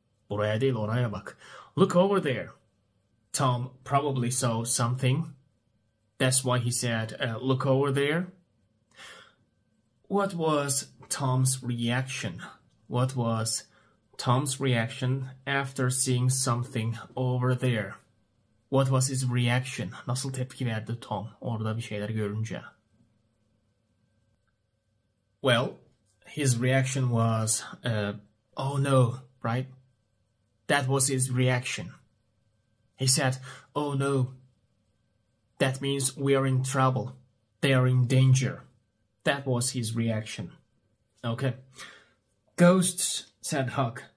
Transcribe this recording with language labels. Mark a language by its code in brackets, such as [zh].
[tr] Buraya değil, oraya bak. [en] Look over there. Tom probably saw something. That's why he said, look over there. What was Tom's reaction? What was Tom's reaction after seeing something over there? What was his reaction? [tr] Nasıl tepki verdi Tom orada bir şeyler görünce? [en] Well, his reaction was, oh no, right? That was his reaction. He said, oh no, that means we are in trouble. They are in danger. That was his reaction. Okay. Ghosts, said Huck.